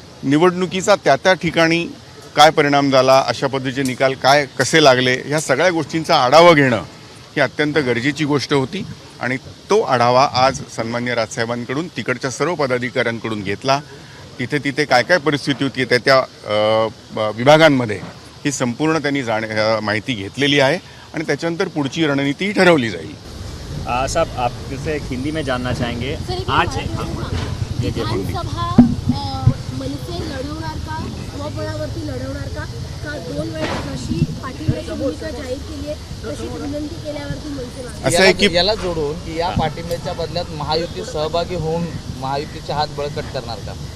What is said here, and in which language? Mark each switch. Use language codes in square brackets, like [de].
[mr] निवडणुकीचा त्या ठिकाणी काय परिणाम झाला, अशा पद्धतीचे निकाल कसे लागले, ह्या सगळ्या गोष्टींचा आढावा घेणं ही अत्यंत गरजेची गोष्ट होती आणि तो आढावा आज सन्माननीय राजसाहेबांकडून तिकडच्या सर्व पदाधिकाऱ्यांकडून घेतला. तिथे काय परिस्थिती होती त्या विभागांमध्ये ही संपूर्ण त्यांनी माहिती घेतलेली आहे आणि त्याच्यानंतर पुढची रणनीती ठरवली जाईल. [hi] साहब, आपसे एक हिंदी में जानना चाहेंगे आज [mr] विधानसभा मनसे लढवणार का, स्वबळावरती लढवणार का, का 2 वेळा जशी पाठिंब्याची भूमिका जाहीर केली आहे तशीच विनंती केल्यावरती मनसे असं आहे की याला जोडून की या पाठिंब्याच्या बदल्यात महायुती सहभागी होऊन महायुतीचे हात बळकट करणार का?